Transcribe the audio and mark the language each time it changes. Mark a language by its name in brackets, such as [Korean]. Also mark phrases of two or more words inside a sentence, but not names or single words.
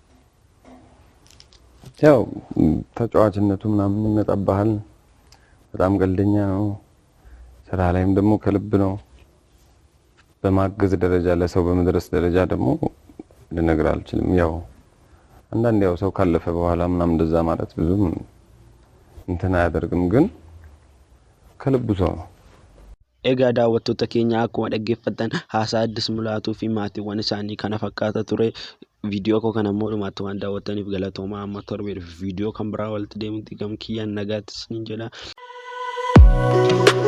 [Amharic] ያው ተጫዋችነቱ ምናምን ይመጣብሃል። በጣም ቀልደኛ ነው። ስራ ላይም ደግሞ ከልብ ነው። በማገዝ ደረጃ ለሰው በመድረስ ደረጃ ደግሞ ልነግር አልችልም። ያው አንዳንድ ያው ሰው ካለፈ በኋላ ምናምን እንደዛ ማለት ብዙም እንትን አያደርግም፣ ግን ከልቡ ሰው ነው። [Oromo] Egaa daawwattoota keenya akkuma dhaggeeffattan haasaa Addis Mulaatuu fi maatiiwwan isaanii kana fakkaata ture. Viidiyoo koo kana immoo dhumaatti waan daawwattaniif galatoomaa. Amma torbeef viidiyoo kan biraa walitti deemutti gam kiyyaan nagaatti isiniin jedha.